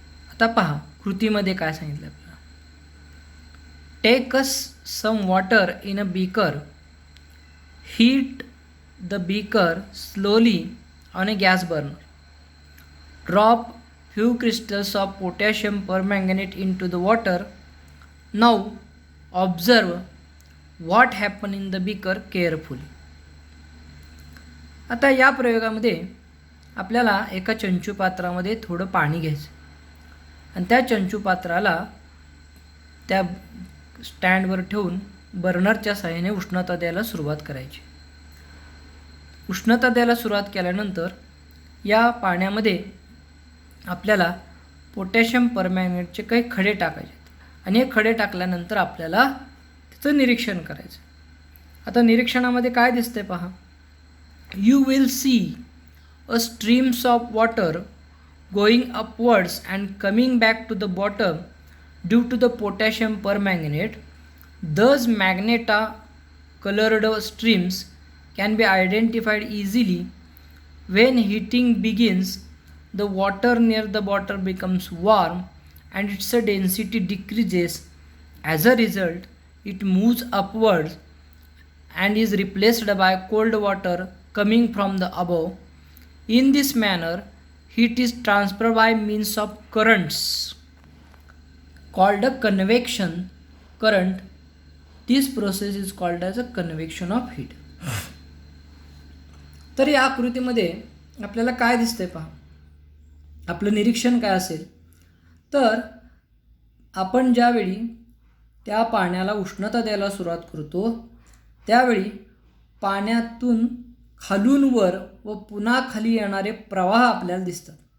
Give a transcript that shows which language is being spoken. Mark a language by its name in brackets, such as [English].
[Marathi] आता पहा कृतीमध्ये काय सांगितलं आपल्याला. [English] Take some water in a beaker, heat the beaker slowly on a gas burner, drop few crystals of potassium permanganate into the water. Now observe what happened in the beaker carefully. [Marathi] आता या प्रयोगामध्ये आपल्याला एका चंचुपात्रामध्ये थोडं पाणी घ्यायचं आणि त्या चंचुपात्राला त्या स्टँडवर ठेवून बर्नरच्या साहाय्याने उष्णता द्यायला सुरुवात करायची. उष्णता द्यायला सुरुवात केल्यानंतर या पाण्यामध्ये आपल्याला पोटॅशियम परमँगनेटचे काही खडे टाकायचे आणि हे खडे टाकल्यानंतर आपल्याला त्याचं निरीक्षण करायचं. आता निरीक्षणामध्ये काय दिसतंय पहा. [English] You will see a streams of water going upwards and coming back to the bottom due to the potassium permanganate. The magenta coloured streams can be identified easily. When heating begins, the water near the bottom becomes warm and its density decreases. As a result, it moves upwards and is replaced by cold water coming from the above. In this manner, heat is transferred by means of currents called a convection current. This process is called as a convection of heat. [Marathi] तर या आकृतीमध्ये आपल्याला काय दिसतंय पहा. आपलं निरीक्षण काय असेल तर आपण ज्यावेळी त्या पाण्याला उष्णता द्यायला सुरुवात करतो त्यावेळी पाण्यातून खालून वर व पुन्हा खाली येणारे प्रवाह आपल्याला दिसतात.